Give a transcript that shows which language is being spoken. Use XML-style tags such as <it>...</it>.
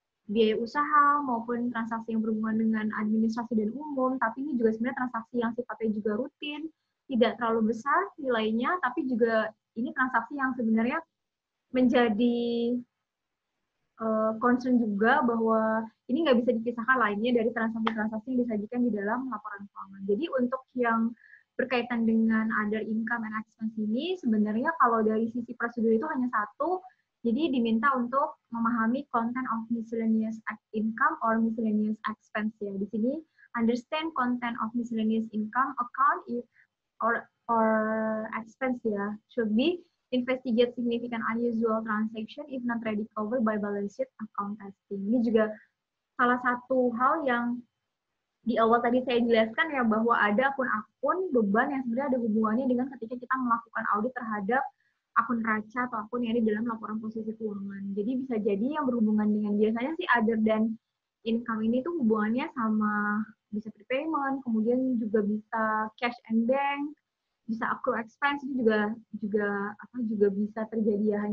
<id>biaya usaha maupun transaksi yang berhubungan dengan administrasi dan umum, tapi ini juga sebenarnya transaksi yang sifatnya juga rutin, tidak terlalu besar nilainya, tapi juga ini transaksi yang sebenarnya menjadi concern juga bahwa ini nggak bisa dipisahkan lainnya dari transaksi-transaksi yang disajikan di dalam laporan keuangan. Jadi untuk yang berkaitan dengan other income and expense ini, sebenarnya kalau dari sisi prosedur itu hanya satu, jadi diminta untuk memahami</id> <en>content of miscellaneous income or miscellaneous expense</en> <id>ya. Di sini</id> <en>understand content of miscellaneous income account or expense ya should be investigate significant unusual transaction if not ready covered by balance sheet account testing.</en> <id>Ini juga salah satu hal yang di awal tadi saya jelaskan ya, bahwa ada akun-akun beban yang sebenarnya ada hubungannya dengan ketika kita melakukan audit terhadap akun raca atau akun yang ada di dalam laporan posisi keuangan. Jadi bisa jadi yang berhubungan dengan biasanya sih other than income ini tuh hubungannya sama bisa prepayment, kemudian juga bisa</id> <en>cash and bank,</en> <id>bisa accrue expense itu juga bisa terjadi ya.</id>